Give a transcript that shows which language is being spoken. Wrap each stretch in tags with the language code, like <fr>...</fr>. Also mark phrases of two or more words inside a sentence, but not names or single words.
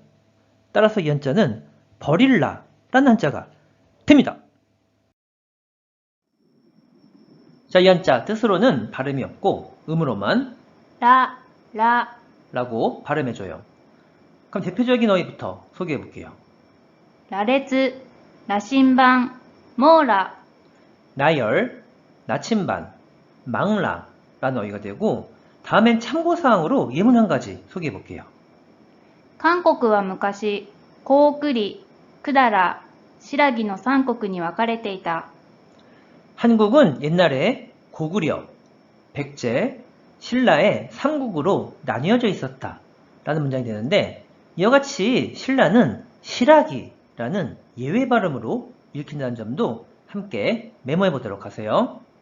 <ko>따라서 이 한자는 버릴라 라는 한자가 됩니다. 자, 이 한자 뜻으로는 발음이 없고 음으로만 라, 라고 발음해줘요. 그럼 대표적인 어휘부터 소개해 볼게요. 羅列, 羅針盤, 網羅. 나열, 나침반, 망라 라는 어휘가 되고 다음엔 참고사항으로 예문 한 가지 소개해 볼게요.</ko> <ja>韓国は昔、高句麗、百済、新羅の三国に分かれていた.</ja> <ko>한국은 옛날에 고구려, 백제, 신라의 3국으로 나뉘어져 있었다 라는 문장이 되는데 이와 같이 신라는 실하기라는 예외 발음으로 읽힌다는 점도 함께 메모해 보도록 하세요.</ko>